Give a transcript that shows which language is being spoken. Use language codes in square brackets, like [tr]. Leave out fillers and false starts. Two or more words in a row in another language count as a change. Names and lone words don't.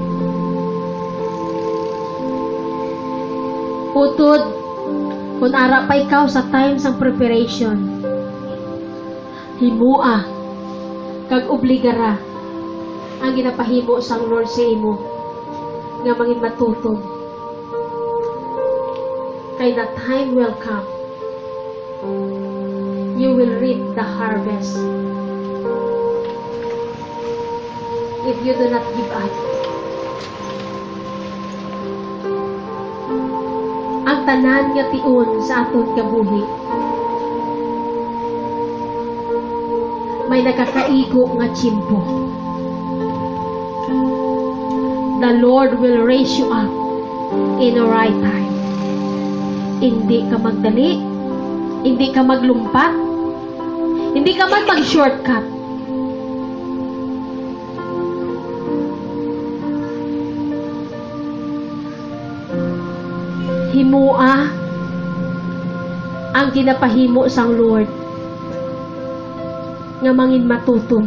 [hil] Utod, kung ara pa ikaw sa time sang preparation, himua, kag obligara, ang ginapahimo sang Lord sa imo, nga mangin matutong. [en] Kay the time will come, you will reap the harvest if you do not give up. [hil] Ang tanan nga tiun sa aton kabuhi, may nakakaigo nga tiyempo. [en] The Lord will raise you up in the right time. [hil] Hindi ka magdali, hindi ka maglumpat, hindi ka man mag-shortcut. Himua ang ginapahimo sang Lord nga mangin matutong.